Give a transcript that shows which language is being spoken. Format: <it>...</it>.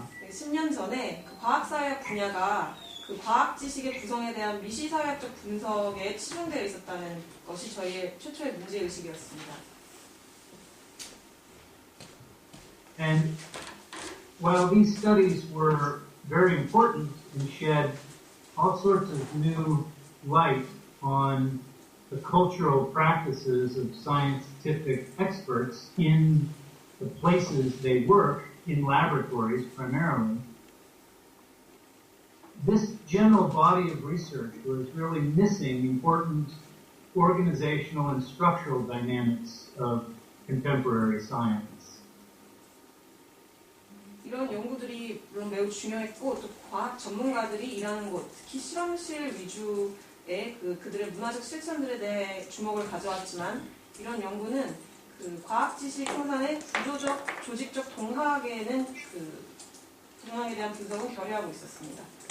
<ko>10년 전에 과학사회학 분야가 과학 지식의 구성에 대한 미시사회학적 분석에 치중되어 있었다는 것이 저희의 최초의 문제의식이었습니다.</ko> <en>And while these studies were very important and shed all sorts of new light on the cultural practices of scientific experts in the places they work, in laboratories primarily. This general body of research was really missing important organizational and structural dynamics of contemporary science.</en> <ko>이런 연구들이 물론 매우 중요했고 또 과학 전문가들이 일하는 곳, 특히 실험실 위주의 그들의 문화적 실천들에 대해 주목을 가져왔지만 이런 연구는 그 과학 지식 생산의 구조적, 조직적 동학에는 동학에 대한 분석은 결여하고 있었습니다.</ko>